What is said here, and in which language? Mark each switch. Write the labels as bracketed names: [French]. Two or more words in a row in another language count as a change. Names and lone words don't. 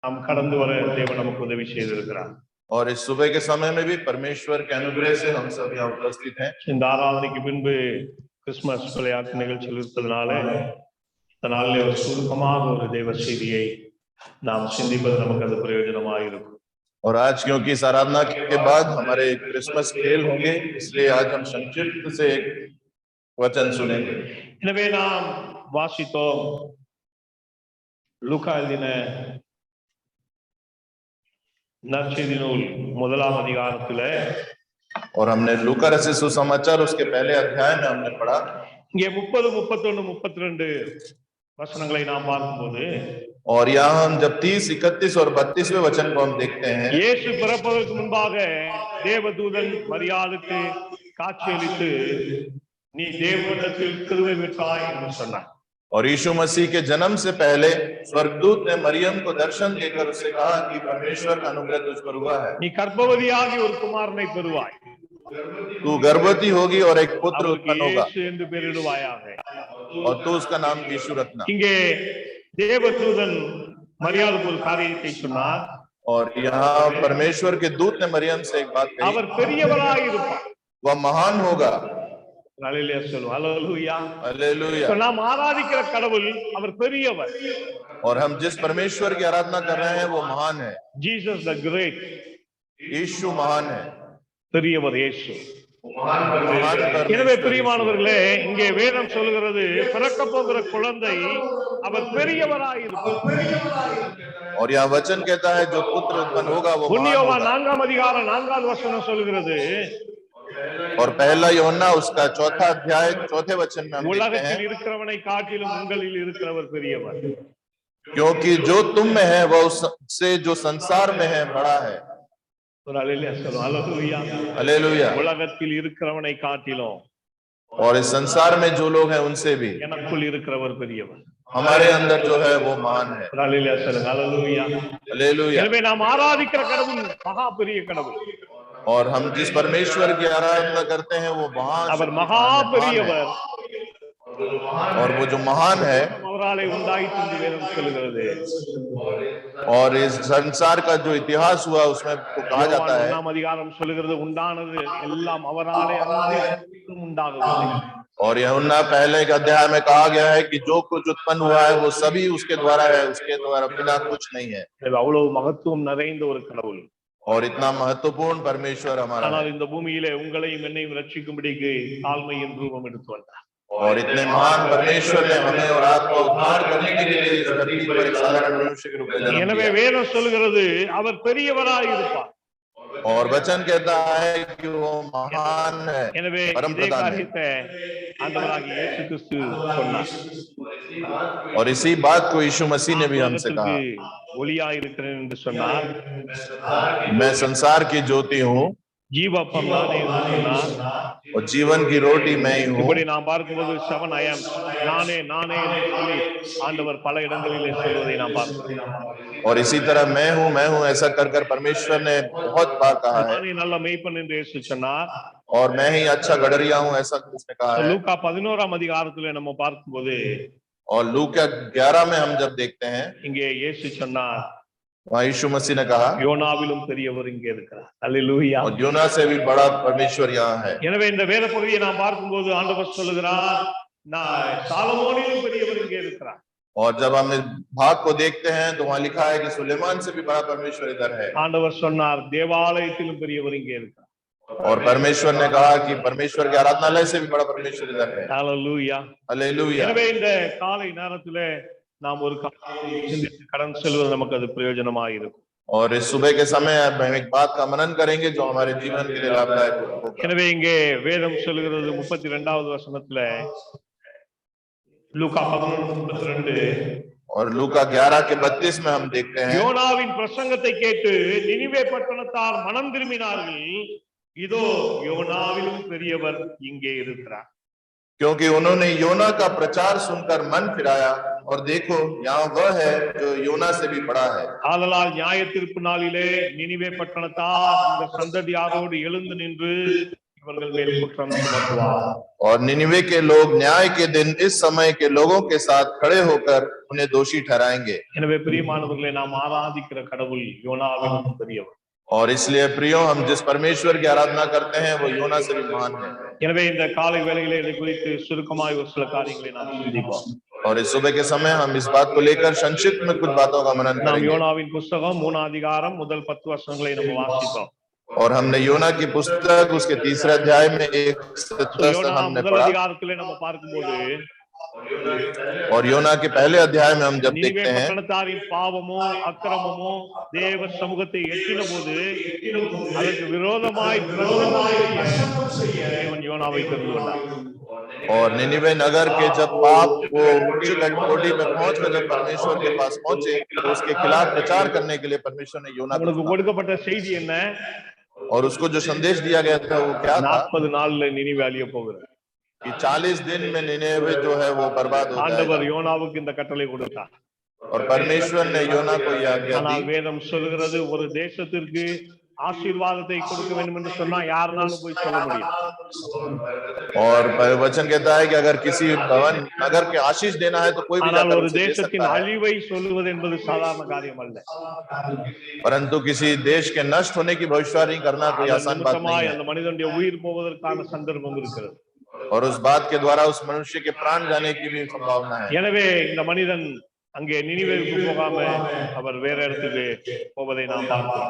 [Tamil] நாம் கடந்து வர தேவன் நமக்கு உதவி செய்திருக்கிறார். [Hindi] और इस सुबह के समय में भी परमेश्वर के अनुग्रह से हम सब यहाँ उपस्थित हैं। [Tamil] இந்த ஆராதனைக்கு பின்பு கிறிஸ்துமஸ் விளையாட்டு நிகழ்ச்சியில் இருப்பதனால இந்த நாளிலே ஒரு சுருக்கமாக ஒரு தேவ செய்தியை நாம் சிந்திப்பது நமக்கு அது பிரயோஜனமாக இருக்கும். [Hindi] और आज क्योंकि इस आराधना के बाद हमारे क्रिसमस खेल होंगे, इसलिए आज हम संक्षिप्त से एक वचन सुनेंगे। [Tamil] எனவே நாம் வாசித்தோம் லூக்கா எழுதின நற்செய்தி நூல் 1ஆம் அதிகாரத்திலே, [Hindi] और हमने लूका रचित सुसमाचार उसके पहले अध्याय में हमने पढ़ा। [Tamil] இங்கே 30, 31, 32 वचनங்களை நாம் பார்க்கும்போது, [Hindi] और यहाँ हम जब 30, 31 और 32वें वचन को हम देखते हैं, [Tamil] இயேசு பிறப்பதற்கு முன்பாக தேவதூதன் மரியாளுக்கு காட்சியளித்து நீ தேவனிடத்தில் கிருபை பெற்றாய் என்று சொன்னார். [Hindi] और यीशु मसीह के जन्म से पहले स्वर्गदूत ने मरियम को दर्शन देकर उससे कहा कि परमेश्वर का अनुग्रह तुझ पर हुआ है, [Tamil] நீ கர்ப்பவதியாகி ஒரு குமாரனை பெறுவாய், [Hindi] तू गर्भवती होगी और एक पुत्र उत्पन्न होगा [Tamil] இயேசு என்று பெயரிடுவாயாக, [Hindi] और तू उसका नाम यीशु रखना। [Tamil] இங்கே தேவதூதன் மரியாளுக்கு ஒரு காரியத்தை சொன்னார். [Hindi] और यहाँ परमेश्वर के दूत ने मरियम से एक बात कही, [Tamil] அவர் பெரியவராக இருப்பார், [Hindi] वह महान होगा। [Tamil] ஹல்லேலூயா சொல்லுவோம், ஹல்லேலூயா [Hindi] हालेलुया। [Tamil] நாம் ஆராதிக்கிற கடவுள் அவர் பெரியவர். [Hindi] और हम जिस परमेश्वर की आराधना कर रहे हैं वो महान है, [English] Jesus the Great, [Hindi] यीशु महान है, [Tamil] பெரியவர் இயேசு. [Hindi] महान [Tamil] எனவே [Hindi] परमेश्वर। [Tamil] பிரியமானவர்களே, இங்கே வேதம் சொல்கிறது பிறக்க போகிற குழந்தை அவர் பெரியவராக இருப்பார். [Hindi] और यहाँ वचन कहता है जो पुत्र उत्पन्न होगा वो महान [Tamil] யோவான் [Hindi] होगा। [Tamil] 4ஆம் அதிகாரம் 4வது வசனம் சொல்கிறது, [Hindi] और पहला यूहन्ना उसका 4था अध्याय 4थे वचन में हम देखते [Tamil] உலகத்தில் [Hindi] हैं, [Tamil] இருக்கிறவனை காட்டிலும் உங்களில் இருக்கிறவர் பெரியவர். [Hindi] क्योंकि जो तुम में है वह उससे जो संसार में है बड़ा है। [Tamil] ஒரு அல்லேலூயா சொல்லுவோம், ஹல்லேலூயா। [Hindi] हालेलुया। [Tamil] உலகத்தில் இருக்கிறவனை காட்டிலும் [Hindi] और इस संसार में जो लोग हैं उनसे भी [Tamil] எனக்குள் இருக்கிறவர் பெரியவர். [Hindi] हमारे अंदर जो है वो महान है। [Tamil] ஒரு அல்லேலூயா சொல்லுங்க, ஹல்லேலூயா। [Hindi] हालेलुया। [Tamil] எனவே நாம் ஆராதிக்கிற கடவுள் மகா பெரிய கடவுள், [Hindi] और हम जिस परमेश्वर की आराधना करते हैं वो महान [Tamil] அவர் மகா பெரியவர், [Hindi] और वो जो महान है, [Tamil] அவராலே உண்டாயிற்று என்று வேதம் சொல்கிறது. [Hindi] और इस संसार का जो इतिहास हुआ उसमें तो कहा जाता है, [Tamil] 1ஆம் அதிகாரம் சொல்கிறது உண்டானது எல்லாம் அவராலே அன்றி உண்டாகவில்லை. [Hindi] और यूहन्ना पहले के अध्याय में कहा गया है कि जो कुछ उत्पन्न हुआ है वो सभी उसके द्वारा है, उसके द्वारा बिना कुछ नहीं है। [Tamil] அவ்வளவு மகத்துவம் நிறைந்த ஒரு கடவுள். [Hindi] और इतना महत्वपूर्ण परमेश्वर हमारा है, [Tamil] ஆனால் இந்த பூமியிலே உங்களையும் என்னையும் ரட்சிக்கும்படிக்கு தாழ்மையின் ரூபம் எடுத்து வந்தார். [Hindi] और इतने महान परमेश्वर ने हमें और आपको उद्धार करने के लिए इस धरती पर एक साधारण मनुष्य के रूप में जन्म [Tamil] எனவே [Hindi] दिया। [Tamil] வேதம் சொல்கிறது அவர் பெரியவராக இருப்பார். [Hindi] और वचन कहता है कि वो महान है, [Tamil] எனவே [Hindi] परम [Tamil] இதே [Hindi] प्रधान है। [Tamil] காரியத்தை ஆண்டவராகிய இயேசு கிறிஸ்து சொன்னார். [Hindi] और इसी बात को यीशु मसीह ने भी हमसे कहा, [Tamil] ஒளியா இருக்கிறேன் என்று சொன்னார். [Hindi] मैं संसार की ज्योति हूँ [Tamil] ஜீவப்பம் நானே என்று சொன்னார். [Hindi] और जीवन की रोटी मैं ही हूँ। [Tamil] இப்படி நாம் பார்க்கும்போது 7 [English] I am [Tamil] நானே நானே என்று சொல்லி ஆண்டவர் பல இடங்களிலே சொல்வதை நாம் பார்க்கிறோம். [Hindi] और इसी तरह मैं हूँ ऐसा कर कर परमेश्वर ने बहुत बार कहा है। [Tamil] நானே நல்ல மேய்ப்பன் என்று இயேசு சொன்னார். [Hindi] और मैं ही अच्छा गडरिया हूँ ऐसा उसने कहा है। [Tamil] லூக்கா 11ஆம் அதிகாரத்திலே நம்ம பார்க்கும்போது, [Hindi] और लूका 11 में हम जब देखते हैं, [Tamil] இங்கே இயேசு சொன்னார் [Hindi] वहाँ यीशु मसीह ने कहा, [Tamil] யோனாவிலும் பெரியவர் இங்கே இருக்கிறார். அல்லேலூயா। [Hindi] और योना से भी बड़ा परमेश्वर यहाँ है। [Tamil] எனவே இந்த வேத பகுதியை நாம் பார்க்கும்போது ஆண்டவர் சொல்லுகிறார், நான் சாலமோனிலும் பெரியவர் இங்கே இருக்கிறார். [Hindi] और जब हम इस भाग को देखते हैं तो वहाँ लिखा है कि सुलेमान से भी बड़ा परमेश्वर इधर है। [Tamil] ஆண்டவர் சொன்னார் தேவாலயத்திலும் பெரியவர் இங்கே இருக்கிறார். [Hindi] और परमेश्वर ने कहा कि परमेश्वर के आराधनालय से भी बड़ा परमेश्वर इधर है। [Tamil] அல்லேலூயா। [Hindi] हालेलुया। [Tamil] எனவே இந்த காலை நேரத்திலே நாம் ஒரு காரியத்தை சிந்தித்து கடந்து செல்வது நமக்கு அது பிரயோஜனமாக இருக்கும். [Hindi] और इस सुबह के समय हम एक बात का मनन करेंगे जो हमारे जीवन के लिए लाभदायक होगा। [Tamil] எனவே இங்கே வேதம் சொல்கிறது 32வது வசனத்துல லூக்கா 11:32, [Hindi] और लूका 11 के 32 में हम देखते हैं, [Tamil] யோனாவின் பிரசங்கத்தை கேட்டு நினிவே பட்டணத்தார் மனம் திரும்பினார்கள், இதோ யோனாவிலும் பெரியவர் இங்கே இருக்கிறார். [Hindi] क्योंकि उन्होंने योना का प्रचार सुनकर मन फिराया और देखो यहाँ वह है जो योना से भी बड़ा है। [Tamil] ஆதலால் நியாய தீர்ப்பு நாளிலே நினிவே பட்டணத்தார் இந்த சந்ததியாரோடு எழுந்து நின்று அவர்கள் மேல் குற்றம் சுமத்துவார். [Hindi] और निनिवे के लोग न्याय के दिन इस समय के लोगों के साथ खड़े होकर उन्हें दोषी ठहराएंगे। [Tamil] எனவே பிரியமானவர்களே, நாம் ஆராதிக்கிற கடவுள் யோனாவிலும் பெரியவர். [Hindi] और इसलिए प्रियो, हम जिस परमेश्वर की आराधना करते हैं वो योना से भी महान है। [Tamil] எனவே இந்த காலை வேளையிலே இதை குறித்து சுருக்கமாய் ஒரு சில காரியங்களை நாம் சிந்திப்போம். [Hindi] और इस सुबह के समय हम इस बात को लेकर संक्षिप्त में कुछ बातों का मनन [Tamil] நாம் [Hindi] करेंगे। [Tamil] யோனாவின் புத்தகம் 3 அதிகாரம் முதல் 10 வசனங்களை நம்ம வாசித்தோம். [Hindi] और हमने योना की पुस्तक उसके तीसरे अध्याय में 1 से 10 तक हमने [Tamil] முதல் [Hindi] पढ़ा। [Tamil] அதிகாரத்திலே நம்ம பார்க்கும்போது [Hindi] और योना के पहले अध्याय में हम जब [Tamil] நினிவே [Hindi] देखते हैं [Tamil] பட்டணத்தாரின் பாவமோ அக்கிரமமோ தேவ சமூகத்தை எட்டின போது அதற்கு விரோதமாய் தேவன் யோனாவை தெரிந்து கொண்டார். [Hindi] और निनिवे नगर के जब पाप वो उच्च कोटि में पहुंचकर जब परमेश्वर के पास पहुंचे तो उसके खिलाफ प्रचार करने के लिए परमेश्वर ने योना को चुना। [Tamil] கொடுக்கப்பட்ட செய்தி என்ன? [Hindi] और उसको जो संदेश दिया गया था वो क्या था? [Tamil] 40 நாள்ல நினிவே அழிய போகிறது. [Hindi] कि 40 दिन में निनिवे जो है वो बर्बाद हो जाएगा। [Tamil] ஆண்டவர் யோனாவுக்கு இந்த கட்டளை கொடுத்தார். [Hindi] और परमेश्वर ने योना को यह आज्ञा [Tamil] ஆனால் [Hindi] दी। [Tamil] வேதம் சொல்கிறது, ஒரு தேசத்திற்கு ஆசீர்வாதத்தை கொடுக்க வேண்டும் என்று சொன்னா யாருனாலும் போய் சொல்ல முடியும். [Hindi] और वचन कहता है कि अगर किसी भवन नगर के आशीष देना है तो कोई भी [Tamil] ஆனால் [Hindi] जाकर [Tamil] ஒரு [Hindi] उसे दे [Tamil] தேசத்தின் [Hindi] सकता है। [Tamil] அழிவை சொல்லுவது என்பது சாதாரண காரியம் அல்ல. [Hindi] परंतु किसी देश के नष्ट होने की भविष्यवाणी करना कोई आसान बात नहीं है। [Tamil] அந்த மனிதனுடைய உயிர் போவதற்கான சந்தர்ப்பம் இருக்கிறது. [Hindi] और उस बात के द्वारा उस मनुष्य के प्राण जाने की भी संभावना है। [Tamil] எனவே இந்த மனிதன் அங்கே நினிவேவுக்கு போகாம அவர் வேற இடத்துக்கு போவதை நாம் பார்க்கிறோம்.